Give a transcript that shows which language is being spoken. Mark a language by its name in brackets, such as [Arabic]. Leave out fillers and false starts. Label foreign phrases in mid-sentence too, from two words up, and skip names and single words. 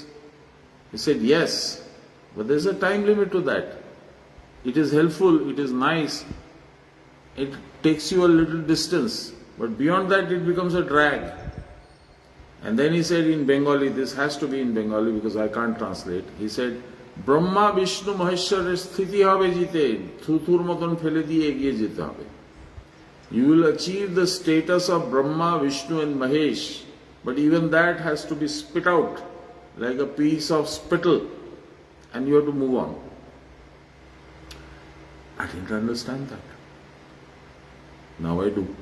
[English] He said, yes, but there is a time limit to that. It is helpful, it is nice, it takes you a little distance, but beyond that it becomes a drag. And then he said in Bengali, this has to be in Bengali because I can't translate. He said, [Bangla] ব্রহ্মা বিষ্ণু মহেশ্বরের স্থিতি হবে জিতে, থুথুর মতন ফেলে দিয়ে এগিয়ে যেতে হবে. [English] You will achieve the status of Brahma, Vishnu and Mahesh, but even that has to be spit out like a piece of spittle, and you have to move on. I didn't understand that. Now I do.